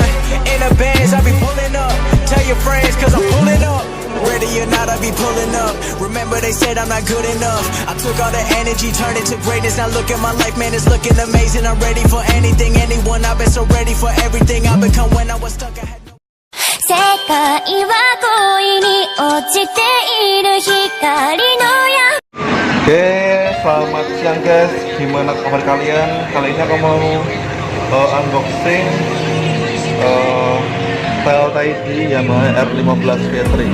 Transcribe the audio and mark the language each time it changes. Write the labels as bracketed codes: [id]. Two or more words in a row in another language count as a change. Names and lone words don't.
[en] In the bands, I be pulling up. Tell your friends, cause I'm pulling up. Ready or not, I be pulling up. Remember they said I'm not good enough. I took all the energy, turned it to greatness. Now look at my life, man, it's looking amazing. I'm ready for anything, anyone. I've been so ready for everything I become when I was stuck. I had no... [ja] 世界は恋に落ちている光の矢 [id] Oke, selamat siang guys. Gimana kabar kalian? Kali ini aku mau unboxing Pakai Yamaha R15v3.